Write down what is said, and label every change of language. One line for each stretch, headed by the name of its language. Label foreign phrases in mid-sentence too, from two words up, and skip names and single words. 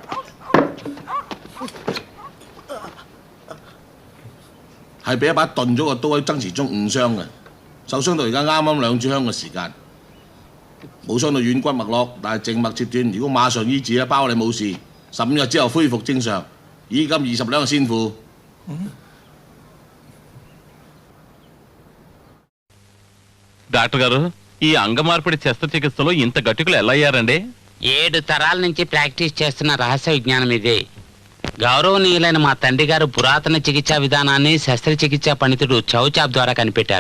Cantonese: 係俾一把鈍咗個刀喺爭持中誤傷嘅，受傷到而家啱啱2支香嘅時間，冇傷到軟骨脈絡，但係靜脈切斷。如果馬上醫治咧，包你冇事，15日之後恢復正常。依金20兩先付。
Telugu: డాక్టర్ గారు, ఈ అంగమార్పిడి శస్త్రచికిత్సలో ఇంత గట్టికులు ఎలా అయ్యారండి? 7 తరాల నుంచి ప్రాక్టీస్ చేస్తున్న రహస్య విజ్ఞానం ఇదే. గౌరవనీయులైన మా తండ్రి గారు పురాతన చికిత్సా విధానాన్ని శస్త్రచికిత్సా పండితుడు చౌచాప్ ద్వారా కనిపెట్టారు.